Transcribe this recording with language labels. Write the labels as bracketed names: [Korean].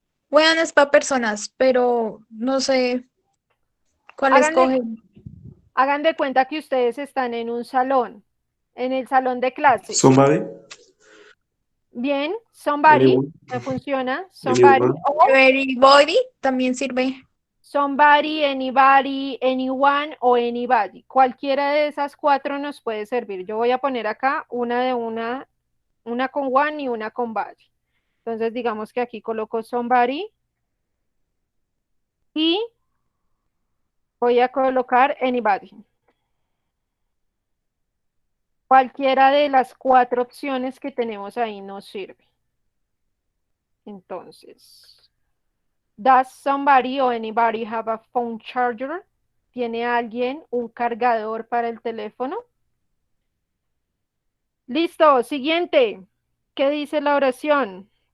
[Spanish] When es para personas, pero no sé cuál escogen. Hagan de cuenta que ustedes están en un salón, en el salón de clases. [English] Somebody. [Spanish] Bien, somebody, [English] Anyone. [Spanish] me funciona. Somebody, [English] Anyone. [Spanish] Everybody también sirve. [English] somebody, anybody, anyone o anybody. [Spanish] Cualquiera de esas cuatro nos puede servir. Yo voy a poner acá una con one y una con body. Entonces digamos que aquí coloco somebody y voy a colocar anybody. Cualquiera de las cuatro opciones que tenemos ahí nos sirve. [English] Entonces, does somebody or anybody have a phone charger? [Spanish] ¿Tiene alguien un cargador para el teléfono? Listo, siguiente. ¿Qué dice la oración?